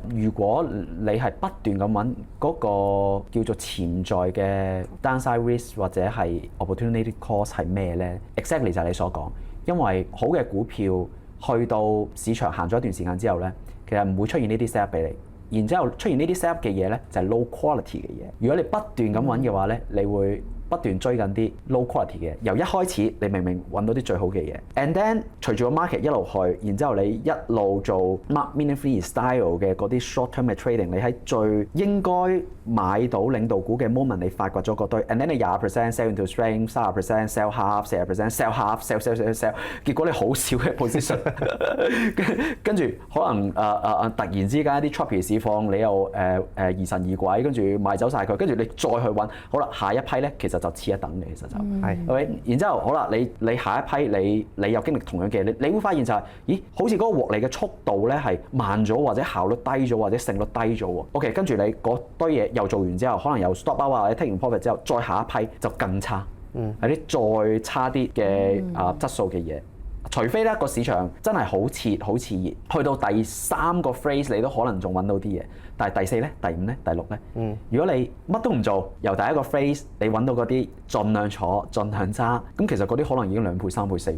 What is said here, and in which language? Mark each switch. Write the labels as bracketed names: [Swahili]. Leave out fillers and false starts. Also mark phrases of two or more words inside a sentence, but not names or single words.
[Cantonese] 如果你係不斷咁揾嗰個叫做潛在嘅 [English] downside risk [Cantonese] 或者係 [English] opportunity cost [Cantonese] 係咩咧 ？Exactly 就係你所講，因為好嘅股票去到市場行咗一段時間之後咧，其實唔會出現呢啲 [English] set up [Cantonese] 俾你。然之後出現呢啲 [English] set up [Cantonese] 嘅嘢咧，就係 [English] low quality [Cantonese] 嘅嘢。如果你不斷咁揾嘅話咧，你會不斷追緊啲 [English] low quality [Cantonese] 嘅。由一開始你明明揾到啲最好嘅嘢 ， [English] and then [Cantonese] 隨住個 market 一路去，然之後你一路做 [English] mark meaningfully style [Cantonese] 嘅嗰啲 [English] short term [Cantonese] 嘅 trading，你喺最應該買到領導股嘅 moment， 你發掘咗嗰堆 ， [English] and then [Cantonese] 你20% [English] sell into strength， [Cantonese] 30% [English] sell half， [Cantonese] 40% [English] sell half，sell， [Cantonese] 結果你好少嘅 position， 跟住可能突然之間一啲 choppy 市況，你又疑神疑鬼，跟住賣走晒佢，跟住你再去揾，好啦，下一批咧其實就次一等嘅，其實就係，OK，然之後好啦，你下一批你又經歷同樣嘅嘢，你會發現就係，咦，好似嗰個獲利嘅速度咧係慢咗，或者效率低咗，或者勝率低咗喎。OK， 跟住你嗰堆嘢又做完之後，可能又 [English] stop out [Cantonese] 或者 take 完 profit 之後，再下一批就更差，係啲再差啲嘅質素嘅嘢。除非咧個市場真係好熾熱，去到第3個 phrase 你都可能仲揾到啲嘢，但係第4咧、第5咧、第6咧，如果你乜都唔做，由第一個 phrase 你揾到嗰啲盡量坐、盡量揸，咁其實嗰啲可能已經2倍、3倍、4倍。